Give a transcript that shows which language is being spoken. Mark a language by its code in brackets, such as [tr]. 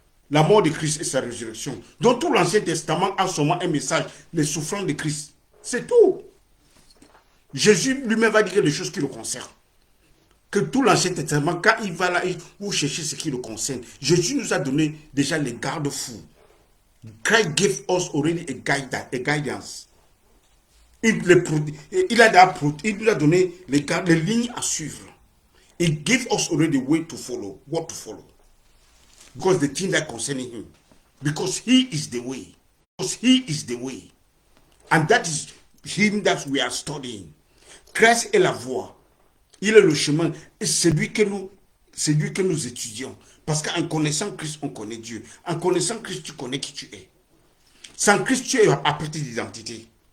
[fr] La mort de Christ et sa résurrection. Donc, tout l'Ancien Testament a seulement un message. Les souffrances de Christ. C'est tout. Jésus lui-même va dire des choses qui le concernent. Que tout l'Ancien Testament, quand il va là, vous cherchez ce qui le concerne. Jésus nous a donné déjà les garde-fous. [en] Christ gave us already a guidance. [fr] Il nous a donné les lignes à suivre. [en] He gave us already the way to follow, what to follow. Because the thing that concerning him. Because he is the way. Because he is the way. And that is him that we are studying. [fr] Christ est la voie. Il est le chemin. Et c'est lui que nous étudions. Parce qu'en connaissant Christ, on connaît Dieu. En connaissant Christ, tu connais qui tu es. Sans Christ, tu es à partir d'identité.